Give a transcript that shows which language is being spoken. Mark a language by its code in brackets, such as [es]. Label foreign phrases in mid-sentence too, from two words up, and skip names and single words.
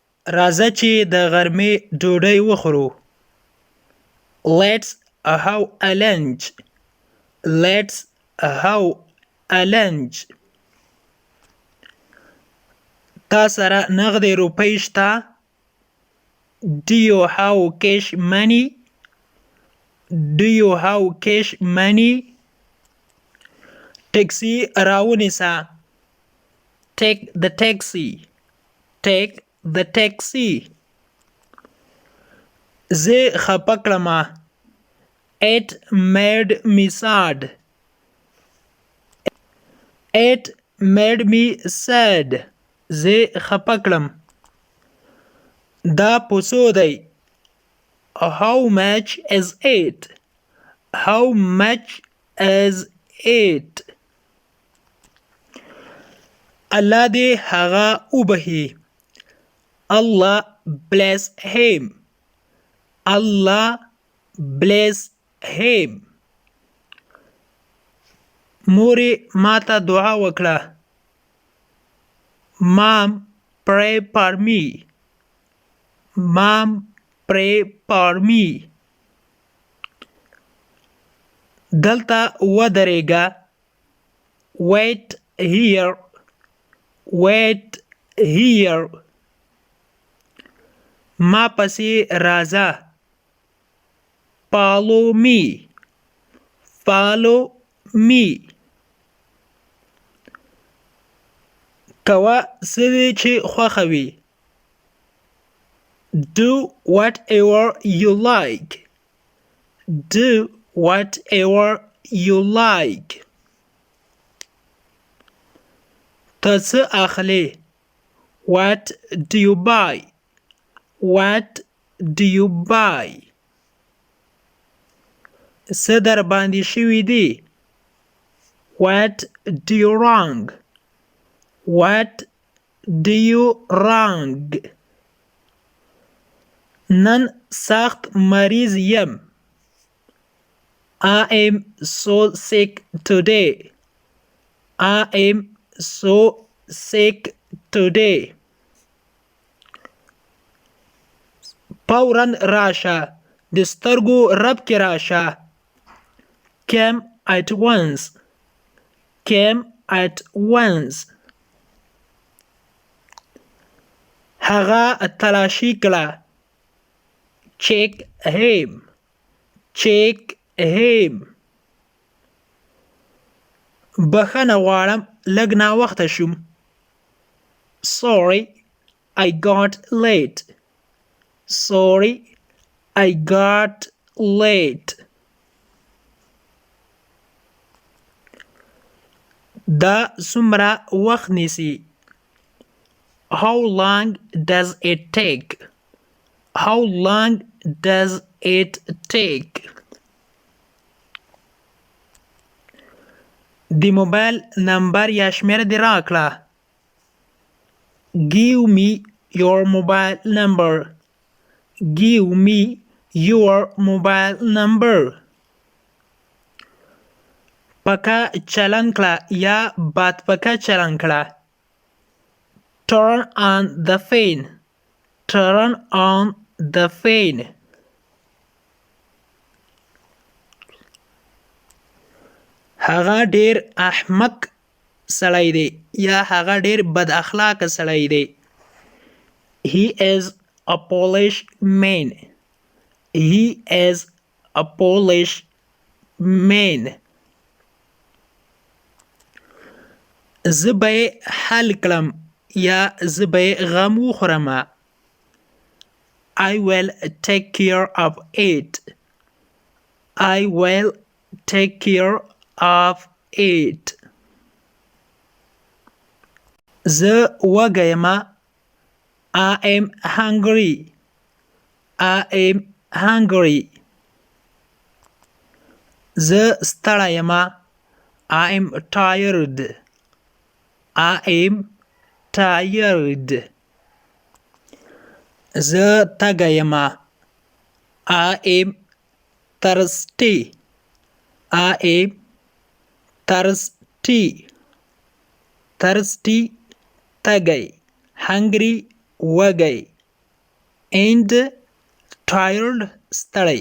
[ps] راځه چې د غرمې ډوډۍ وخورو. [en] Let's have a lunch. Let's have a lunch. [ps] تا سره نغدې روپۍ شته؟ [en] Do you have cash money? Do you have cash money? [ps] ټکسي راونیسه. [en] Take the taxi. Take the taxi. [ps] زه خپه کړمه. [en] It made me sad. It made me sad. [ps] زه خپه کړم. دا په څو دی؟ [en] How much is it? How much is it? [ps] الله دې هغه وبخي. [en] Allah bless him. Allah bless him. [ps] مورې ماته دعا وکړه. [en] Mom, pray for me. Mom, pray for me. [ps] دلته ودرېږه. [en] Wait here. Wait here. [ps] ما پسې راځه. [en] Follow me. Follow me. [ps] کوه څه دې چې خوښه وي. [en] Do whatever you like. Do whatever you like. [ps] ته څه اخلې؟ [en] What do you buy? What do you buy? [ps] څه در باندې شوي دي؟ [en] What do you wrong? What do you wrong? [ps] نن سخت مریض یم. [en] I am so sick today. I am so sick today. [ps] فوراً راشه. د سترګو رپ کې راشه. [en] Come at once. Come at once. [ps] هغه تلاشي کړه. [en] Check him. Check him. [ps] بخښنه غواړم لږ ناوخته شوم. [en] Sorry, I got late. Sorry, I got late. [ps] دا څومره وخت نیسي؟ [en] How long does it take? How long does it take? [ps] د موبایل نمبر یا شمېره دې راکړه. [en] Give me your mobile number. Give me your mobile number. [ps] پکه چلن کړه یا باد پکه چلن کړه. [en] Turn on the fan. Turn on the fan. [ps] هغه ډیر احمق سړی دی یا هغه ډیر بد اخلاقه سړی دی. [en] He is a Polish man. He is a Polish man. [ps] زه به یې حل کړم یا زه به یې غم وخورم. [en] I will take care of it. I will take care of it. [ps] زه وږی یم. [en] I am hungry. I am hungry. [ps] زه ستړی یم. [en] I am tired. I am tired. [ps] زه تږی یم. [en] I am thirsty. I am thirsty. Thirsty تږی. Hungry وږی. and tired ستړی.